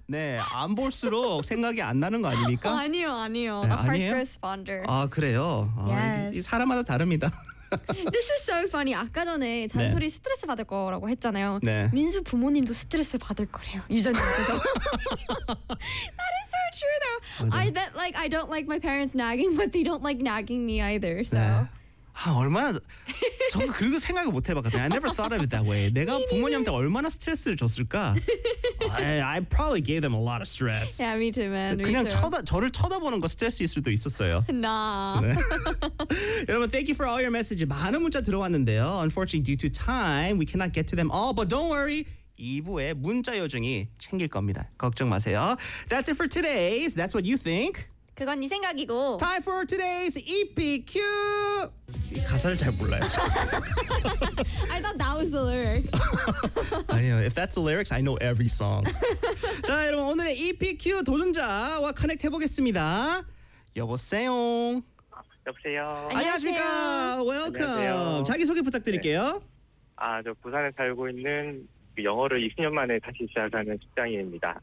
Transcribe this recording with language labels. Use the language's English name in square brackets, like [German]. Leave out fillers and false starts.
[Korean] 네, 안 볼수록 생각이 안 나는 거 아닙니까? 어, 아니요, 아니요. [English] 네, a heart grows fonder. [Korean] 아 그래요? 아, [English] yes. [Korean] 사람마다 다릅니다. [English] This is so funny. [Korean] 아까 전에 잔소리 네. 스트레스 받을 거라고 했잖아요. 네. 민수 부모님도 스트레스 받을 거래요. 유전자에서. [English] True though. [Korean] 맞아. [English] I bet like I don't like my parents nagging, but they don't like nagging me either. So. 네. [Korean] 아 얼마나 전 그거 생각을 못 해봤거든. [English] I never thought of it that way. [Korean] 내가 부모님한테 얼마나 스트레스를 줬을까? [English] I probably gave them a lot of stress. Yeah, me too, man. [Korean] 그냥 [English] me too. [Korean] 저를 쳐다보는 거 스트레스일 수도 있었어요. [English] Nah. 네. 여러분, thank you for all your messages. [Korean] 많은 문자 들어왔는데요. [English] Unfortunately, due to time, we cannot get to them all. But don't worry. [Korean] 2부에 문자 요정이 챙길 겁니다. 걱정 마세요. [English] That's it for today's. That's what you think. [Korean] 그건 네 생각이고. [English] Time for today's EPQ. [Korean] 가사를 잘 몰라요. [English] I thought that was the lyric. [Korean] 아니요. [English] If that's the lyrics, I know every song. [Korean] 자, 여러분 오늘의 EPQ 도전자와 커넥트 해보겠습니다. 여보세요. 여보세요. 안녕하십니까. Welcome. 안녕하세요. 자기소개 부탁드릴게요. 네. 아, 저 부산에 살고 있는 영어를 20년 만에 다시 시작하는 직장인입니다.